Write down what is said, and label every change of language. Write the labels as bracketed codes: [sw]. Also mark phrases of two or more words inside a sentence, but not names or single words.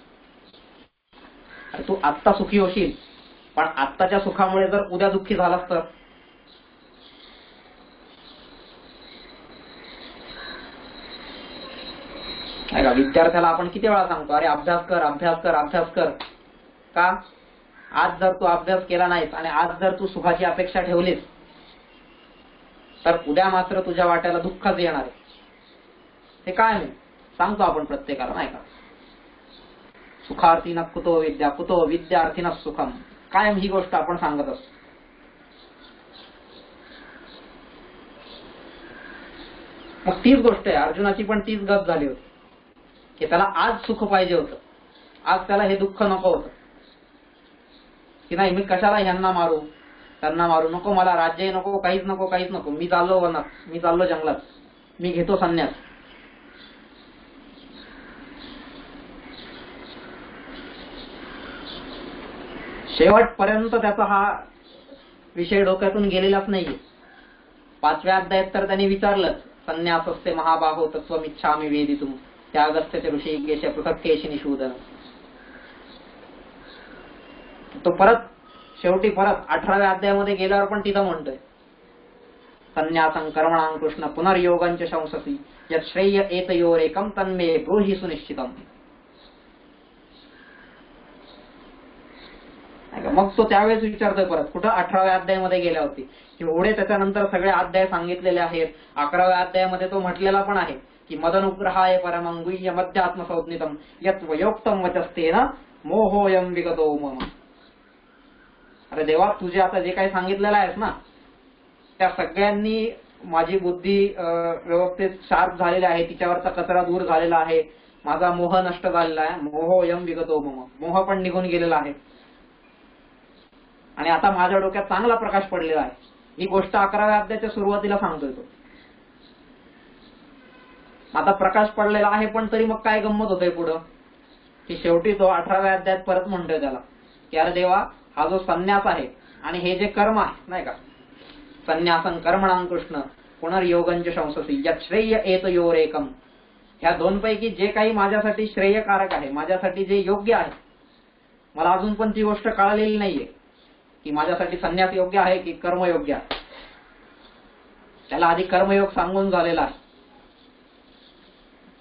[mr] तू आत्ता सुखी होशील, पण आत्ताच्या सुखामुळे जर उद्या दुःखी झालास तर विद्यार्थ्याला आपण किती वेळा सांगतो, अरे अभ्यास कर, अभ्यास कर, अभ्यास कर. का? आज जर तू अभ्यास केला नाहीस आणि आज जर तू सुखाची अपेक्षा ठेवलीस तर उद्या मात्र तुझ्या वाट्याला दुःखच येणार आहे. हे काय नाही सांगतो आपण प्रत्येकाला, नाही का? [sa] सुखार्थी न कुतो विद्या, कुतो विद्यार्थी न सुखम. [mr] कायम ही गोष्ट आपण सांगत असतो. मग तीच गोष्ट आहे, अर्जुनाची पण तीच गत झाली होती की त्याला आज सुख पाहिजे होतं, आज त्याला हे दुःख नको होतं. की नाही, मी कशाला ह्यांना मारू, त्यांना मारू नको, मला राज्य नको, काहीच नको, काहीच नको, मी चाललो वनात, मी चाललो जंगलात, मी घेतो संन्यास. शेवटपर्यंत त्याचा हा विषय डोक्यातून गेलेलाच नाहीये. 5व्या अध्यायात तर त्यांनी विचारलं, [sa] संन्यासस्ते महाबाहो तत्त्वमिच्छामि वेदितुम त्यागस्य च ऋषिकेश पृथक् केशी निषूदन. [mr] तो परत शेवटी परत 18व्या अध्यायामध्ये गेल्यावर पण तिथं म्हणतोय, [sa] संन्यासं कर्मणां कृष्ण पुनर्योगंच शंससी यत् श्रेय एतयोरेकं तन्मे ब्रूहि सुनिश्चितम्. [mr] मग तो त्यावेळेस विचारतोय परत, कुठं 18व्या अध्यायामध्ये गेल्या होती, एवढे त्याच्यानंतर सगळे अध्याय सांगितलेले आहेत. 11व्या अध्यायामध्ये तो म्हटलेला पण आहे की [sa] मदनुग्रहाय परमं गुह्य मध्यात्म संज्ञितम यत् वयोक्तम वचस्तेन मोहोयम विगतो मम. [mr] अरे देवा, तुझे आता जे काही सांगितलेलं आहेस ना, त्या सगळ्यांनी माझी बुद्धी व्यवस्थित शार्प झालेली आहे, तिच्यावरचा कचरा दूर झालेला आहे, माझा मोह नष्ट झालेला आहे. [sa] मोहोयम विगतो मम, [mr] मोह पण निघून गेलेला आहे, आणि आता माझ्या डोक्यात चांगला प्रकाश पडलेला आहे. ही गोष्ट 11व्या अध्यायाच्या सुरुवातीला सांगतोय तो. आता प्रकाश पडलेला आहे, पण तरी मग काय गंमत होतंय पुढं, की शेवटी तो 18व्या अध्यायात परत म्हणतोय त्याला की अरे देवा, हा जो संन्यास आहे आणि हे जे कर्म आहे, नाही का, [sa] संन्यासं कर्मणां कृष्ण पुनर्योगंच शंससी यत् श्रेय एतयोरेकम. [mr] ह्या दोनपैकी जे काही माझ्यासाठी श्रेयकारक आहे, माझ्यासाठी जे योग्य आहे, मला अजून पण ती गोष्ट कळलेली नाहीये की माझ्यासाठी संन्यास योग्य आहे की कर्म योग्य आहे. त्याला आधी कर्मयोग सांगून झालेला आहे.